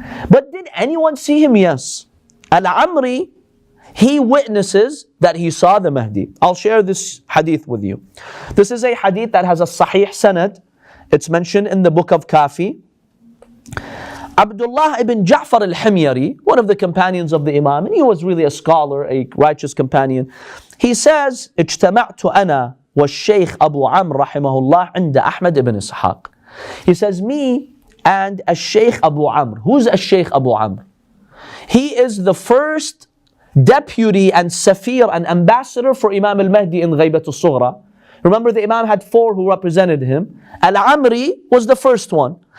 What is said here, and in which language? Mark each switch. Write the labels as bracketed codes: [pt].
[en] But did anyone see him? Yes. Al-Amri, he witnesses that he saw the Mahdi. I'll share this hadith with you. This is a hadith that has a Sahih sanad. It's mentioned in the book of Kafi. Abdullah ibn Ja'far al-Himyari, one of the companions of the Imam, and he was really a scholar, a righteous companion. He says, [ar] اجتمعت أنا والشيخ أبو عمرو رحمه الله عند أحمد ibn Ishaq. [en] He says, me and al-Shaykh Abu Amr. Who's al-Shaykh Abu Amr? He is the first deputy and Safir and ambassador for Imam al-Mahdi in Ghaybat al-Sughra. Remember, the Imam had 4 who represented him. Al-Amri was the first one.